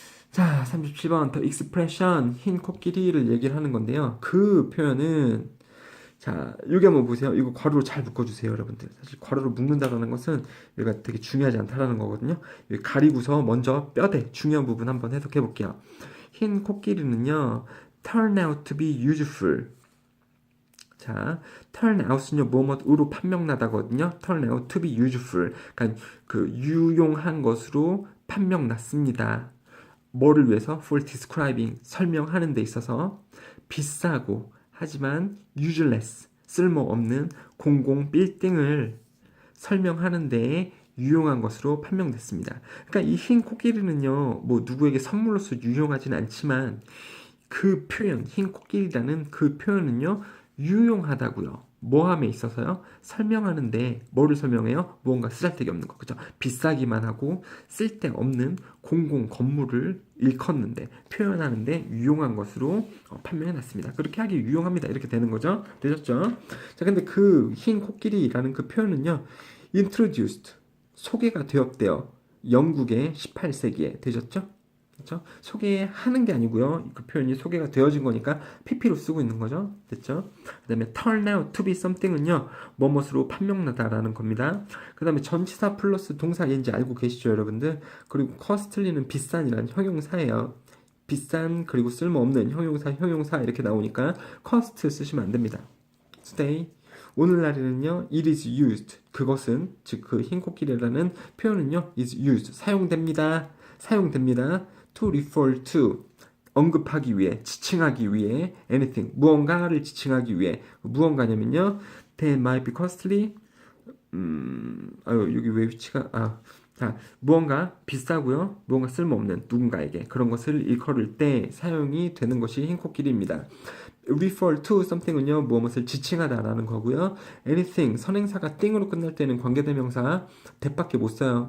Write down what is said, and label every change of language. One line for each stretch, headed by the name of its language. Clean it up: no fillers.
Korean: 자, 37번
English: the expression,
Korean: 흰 코끼리를 얘기를 하는 건데요. 그 표현은, 자, 여기 한번 보세요. 이거 괄호로 잘 묶어주세요, 여러분들. 사실 괄호로 묶는다라는 것은 여기가 되게 중요하지 않다라는 거거든요. 여기 가리고서 먼저 뼈대 중요한 부분 한번 해석해 볼게요. 흰 코끼리는요,
English: turn out to be useful.
Korean: 자, turn out은요, 뭐뭐으로 판명나다거든요.
English: turn out to be useful.
Korean: 그러니까 그 유용한 것으로 판명났습니다. 뭐를 위해서?
English: for describing,
Korean: 설명하는 데 있어서 비싸고 하지만 useless, 쓸모없는 공공 빌딩을 설명하는 데에 유용한 것으로 판명됐습니다. 그러니까 이 흰 코끼리는요, 뭐 누구에게 선물로서 유용하진 않지만 그 표현, 흰 코끼리라는 그 표현은요, 유용하다고요. 뭐함에 있어서요? 설명하는데 뭐를 설명해요? 무언가 쓰잘데기 없는 거, 그죠? 비싸기만 하고 쓸데없는 공공 건물을 일컫는데 표현하는데 유용한 것으로 판명해놨습니다. 그렇게 하기 유용합니다. 이렇게 되는 거죠. 되셨죠? 자, 근데 그 흰 코끼리라는 그 표현은요, introduced, 소개가 되었대요. 영국의 18세기에. 되셨죠? 그렇죠? 소개하는 게 아니고요. 그 표현이 소개가 되어진 거니까 PP로 쓰고 있는 거죠. 됐죠? 그 다음에
English: turn out to be something은요.
Korean: 뭐뭇으로 판명나다라는 겁니다. 그 다음에 전치사 플러스 동사 인지 알고 계시죠, 여러분들? 그리고 costly는 비싼이라는 형용사예요. 비싼 그리고 쓸모없는 형용사 이렇게 나오니까 cost 쓰시면 안 됩니다.
English: today
Korean: 오늘날에는요,
English: it is used.
Korean: 그것은, 즉, 그 흰 코끼리라는 표현은요,
English: is used.
Korean: 사용됩니다.
English: to refer to.
Korean: 언급하기 위해, 지칭하기 위해, anything. 무언가를 지칭하기 위해. 무언가냐면요,
English: they might be costly.
Korean: 여기 왜 위치가, 자, 무언가 비싸고요, 무언가 쓸모없는 누군가에게 그런 것을 일컬을 때 사용이 되는 것이 흰 코끼리입니다.
English: refer to something
Korean: 은요, 무엇을 지칭하다라는 거고요. anything, 선행사가 띵으로 끝날 때는 관계대명사 that밖에 못 써요.